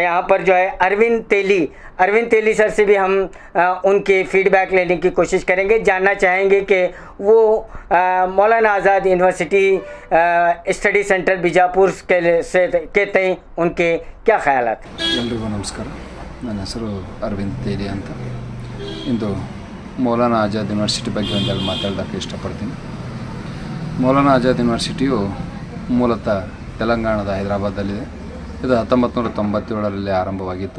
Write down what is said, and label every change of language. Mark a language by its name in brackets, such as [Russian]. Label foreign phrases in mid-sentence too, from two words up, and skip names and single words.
[Hindi] यहाँ पर जो है अरविंद तेली सर से भी हम उनके फीडबैक लेने की कोशिश करेंगे, जानना चाहेंगे कि वो मौलाना आज़ाद यूनिवर्सिटी स्टडी सेंटर बीजापुर के तय उनके क्या ख्यालात हैं। [Kannada] ಎಲ್ರಿಗೂ ನಮಸ್ಕಾರ, ನನ್ನ ಹೆಸರು ಅರವಿಂದ್ ತೇಲಿ ಅಂತ. ಇಂದು ಮೌಲಾನಾ ಆಜಾದ್ ಯೂನಿವರ್ಸಿಟಿ ಬಗ್ಗೆ ಒಂದೆರಡು ಮಾತಾಡೋಕ್ಕೆ ಇಷ್ಟಪಡ್ತೀನಿ. ಮೌಲಾನಾ ಆಜಾದ್ ಯೂನಿವರ್ಸಿಟಿಯು ಮೂಲತಃ ತೆಲಂಗಾಣದ ಹೈದರಾಬಾದಲ್ಲಿದೆ. ಇದು 1997ರಲ್ಲಿ ಆರಂಭವಾಗಿತ್ತು.